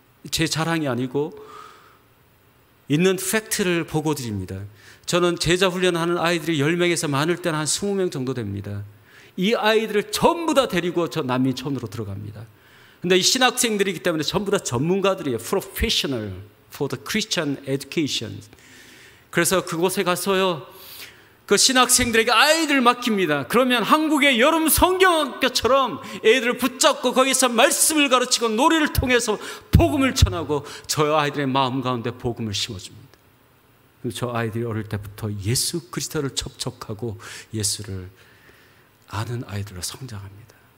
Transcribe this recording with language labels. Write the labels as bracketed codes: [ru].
[ko] 제 자랑이 아니고 있는 팩트를 보고 드립니다. 저는 제자 훈련하는 아이들이 10명에서 많을 때는 한 20명 정도 됩니다. 이 아이들을 전부 다 데리고 저 난민촌으로 들어갑니다. 근데 이 신학생들이기 때문에 전부 다 전문가들이에요. [en] Professional for the Christian Education. [ko] 그래서 그곳에 가서요, 그 신학생들에게 아이들 맡깁니다. 그러면 한국의 여름 성경학교처럼 애들을 붙잡고 거기서 말씀을 가르치고 놀이를 통해서 복음을 전하고 저 아이들의 마음 가운데 복음을 심어줍니다. 저 아이들이 어릴 때부터 예수 그리스도를 접촉하고 예수를 아는 아이들로 성장합니다.